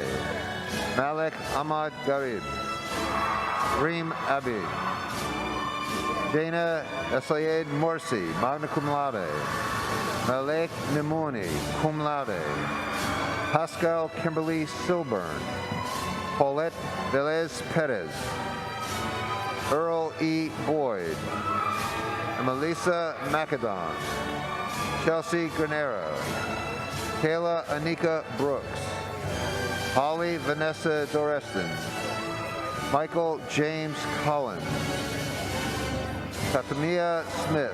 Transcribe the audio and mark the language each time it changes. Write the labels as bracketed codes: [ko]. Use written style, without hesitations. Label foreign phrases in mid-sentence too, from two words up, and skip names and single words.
[en] Malek Ahmad Garib. Reem Abid. Dana Essayed Morsi, [la] magna cum laude. [en] Malek Nimoni, [la] cum laude. [en] Pascal Kimberly Silburn. Paulette Velez Perez. Earl E. Boyd. Melissa Macadon. Chelsea Granera. Kayla Anika Brooks. Holly Vanessa Doreston. Michael James Collins. Katamia Smith.